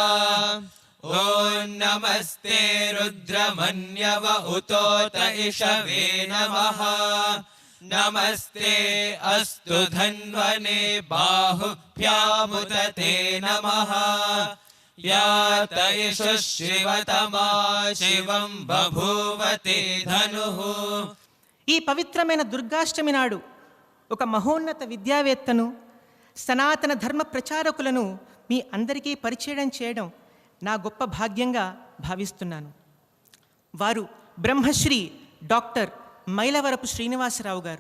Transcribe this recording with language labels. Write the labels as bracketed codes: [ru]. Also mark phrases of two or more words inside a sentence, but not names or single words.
[sa] ॐ नमस्ते रुद्रमन्यव उतोत इषवे नमः नमस्ते अस्तु धन्वने बाहुभ्यामुदते नमः या तैषु शिवतमा शिवं बभूवते धनुः। [te] ఈ పవిత్రమైన దుర్గాష్టమి నాడు ఒక మహోన్నత విద్యావేత్తను, సనాతన ధర్మ ప్రచారకులను మీ అందరికీ పరిచయం చేయడం నా గొప్ప భాగ్యంగా భావిస్తున్నాను. వారు బ్రహ్మశ్రీ డాక్టర్ మైలవరపు శ్రీనివాసరావు గారు.